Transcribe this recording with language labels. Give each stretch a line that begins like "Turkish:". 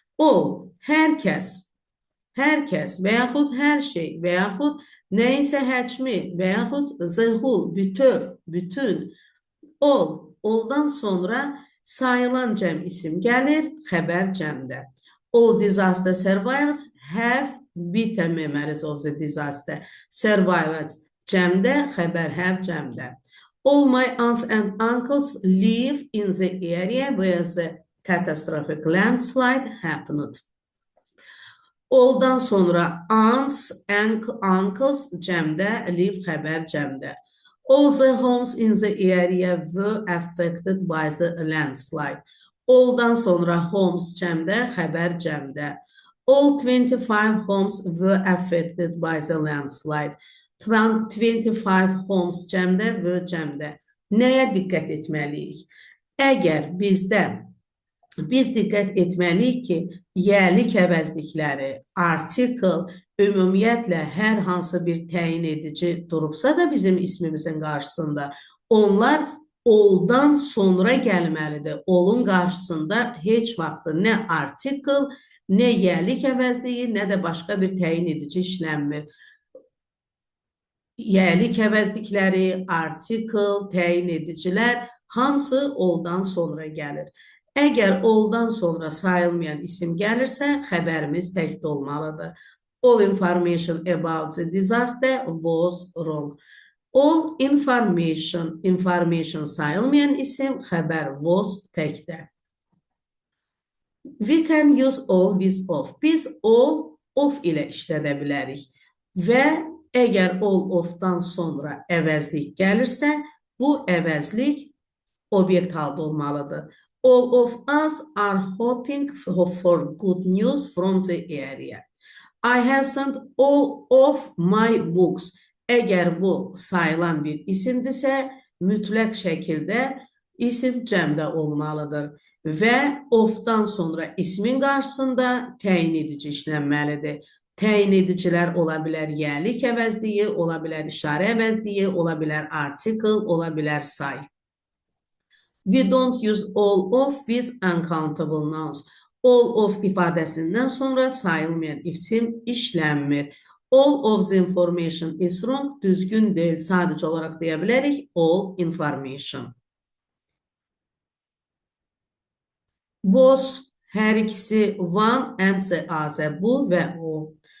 Azerbaijani: All, hər kəs və yaxud hər şey və yaxud nəyinsə həcmi və yaxud
English: the whole,
Azerbaijani: bütöv, bütün. All-dan sonra sayılan cəm isim gəlir, xəbər cəmdə.
English: All disaster survivors have beaten memories of the disaster.
Azerbaijani: Survivors cəmdə, xəbər have cəmdə.
English: All my aunts and uncles live in the area where the catastrophic landslide happened.
Azerbaijani: All'dan sonra aunts and uncles cəmdə, live xəbər cəmdə.
English: All the homes in the area were affected by the landslide.
Azerbaijani: All'dan sonra homes cəmdə, xəbər cəmdə.
English: All 25 homes were affected by the landslide.
Azerbaijani: 25 homes cəmdə, were cəmdə. Nəyə diqqət etməliyik? Əgər biz diqqət etməliyik ki, yerlik əvəzlikləri, artikel, ümumiyyətlə hər hansı bir təyin edici durubsa da bizim ismimizin qarşısında, onlar oldan sonra gəlməlidir. Olun qarşısında heç vaxt nə artikel, nə yerlik əvəzliyi, nə də başqa bir təyin edici işlənmir. Yerlik əvəzlikləri, artikel, təyin edicilər hamısı oldan sonra gəlir. Əgər oldan sonra sayılmayan isim gəlirsə, xəbərimiz təkdə olmalıdır.
English: All information about the disaster was wrong.
Azerbaijani: All information sayılmayan isim, xəbər was təkdə.
English: We can use all with of.
Azerbaijani: Biz all of ilə işlədə bilərik. Və əgər all of-dan sonra əvəzlik gəlirsə, bu əvəzlik obyekt halda olmalıdır.
English: All of us are hoping for good news from the area. I have sent all of my books.
Azerbaijani: Əgər bu sayılan bir isimdirsə, mütləq şəkildə isim cəmdə olmalıdır. Və of-dan sonra ismin qarşısında təyin edici işlənməlidir. Təyin edicilər ola bilər yerlik əvəzliyi, ola bilər işarə əvəzliyi, ola bilər article, ola bilər say.
English: We don't use all of with uncountable nouns.
Azerbaijani: All of ifadəsindən sonra sayılmayan isim işlənmir.
English: All of the information is wrong,
Azerbaijani: düzgün deyil. Sadəcə olaraq deyə bilərik
English: all information.
Azerbaijani: Both, hər ikisi,
English: one and the other,
Azerbaijani: bu və o.